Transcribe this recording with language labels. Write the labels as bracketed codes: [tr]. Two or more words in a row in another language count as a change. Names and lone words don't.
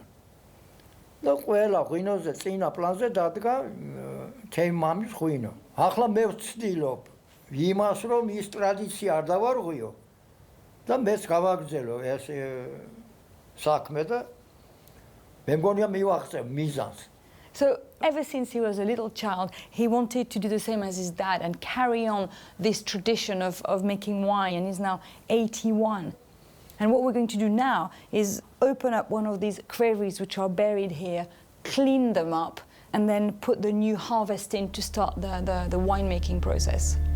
[ka] და ყველა ღვინოზე წინა პლანზე დადგა ჩემი მამის ღვინო. ახლა მე ვცდილობ იმას რომ ის ტრადიცია არ დავარღვიო და მეც გავაგრძელო ეს საქმე და მე მგონია მივაღწევ მიზანს. [en] So ever since he was a little child, he wanted to do the same as his dad and carry on this tradition of making wine, and he's now 81. And what we're going to do now is open up one of these qvevris which are buried here, clean them up, and then put the new harvest in to start the winemaking process.